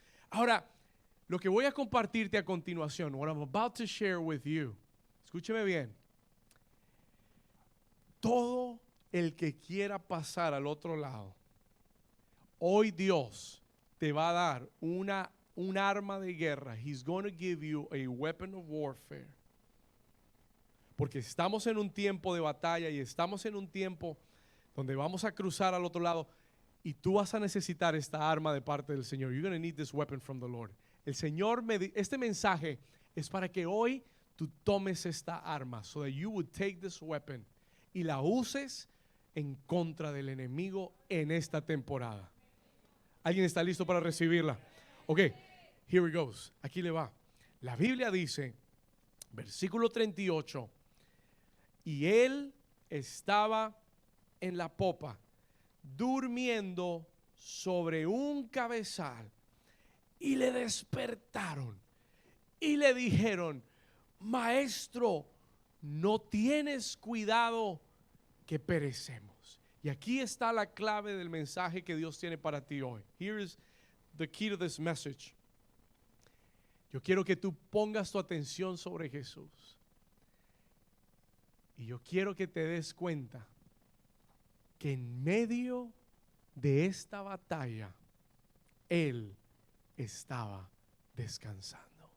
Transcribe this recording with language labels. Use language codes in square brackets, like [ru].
[es] Ahora, lo que voy a compartirte a continuación, [en] what I'm about to share with you, [es] escúcheme bien. Todo el que quiera pasar al otro lado, hoy Dios te va a dar un arma de guerra. [en] He's going to give you a weapon of warfare. [es] Porque estamos en un tiempo de batalla y estamos en un tiempo donde vamos a cruzar al otro lado y tú vas a necesitar esta arma de parte del Señor. [en] You're going to need this weapon from the Lord. [es] El Señor, este mensaje es para que hoy tú tomes esta arma, [en] so that you would take this weapon [es] y la uses en contra del enemigo en esta temporada. ¿Alguien está listo para recibirla? [en] Ok, here it goes. [es] Aquí le va. La Biblia dice, versículo 38, y él estaba en la popa, durmiendo sobre un cabezal, y le despertaron y le dijeron, maestro, ¿no tienes cuidado que perecemos? Y aquí está la clave del mensaje que Dios tiene para ti hoy. [en] Here is the key to this message. [es] Yo quiero que tú pongas tu atención sobre Jesús. Y yo quiero que te des cuenta que en medio de esta batalla, Él estaba descansando.